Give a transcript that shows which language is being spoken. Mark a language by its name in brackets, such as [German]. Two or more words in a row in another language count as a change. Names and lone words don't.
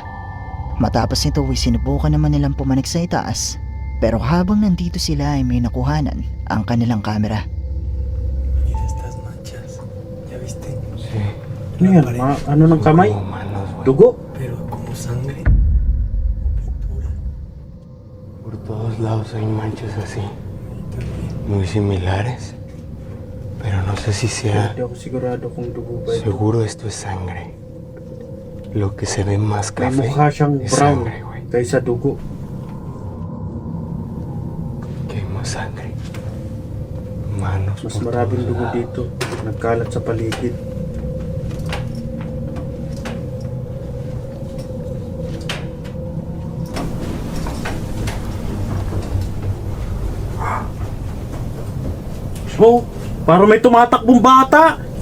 [Filipino] Matapos nito ay sinubukan naman nilang pumanik sa itaas, pero habang nandito sila ay may nakuhanan ang kanilang kamera. [Spanish] Mira estas manchas. ¿Ya viste? Sí, [Filipino] Ano yan? Ano ng kamay? [Spanish] como manos, güey. [Filipino] Dugo? [Spanish] Pero como sangre o pintura. Por todos lados hay manchas así, muy similares. Pero no sé si sea... [Filipino] Hindi ako sigurado kung dugo ba ito. [Spanish] Seguro esto es sangre. Lo que se ve más [Filipino] May [Spanish] café [Filipino] mukha siyang [Spanish] es [Filipino] brown [Spanish] sangre, güey. [Filipino] kaysa dugo. [Spanish] Que hay más sangre. Manos Mas por [Filipino] maraming [Spanish] todos [Filipino] dugo [Spanish] lados. [Filipino] dito. Nagkalat sa paligid. Oh, parang may tumatakbong bata.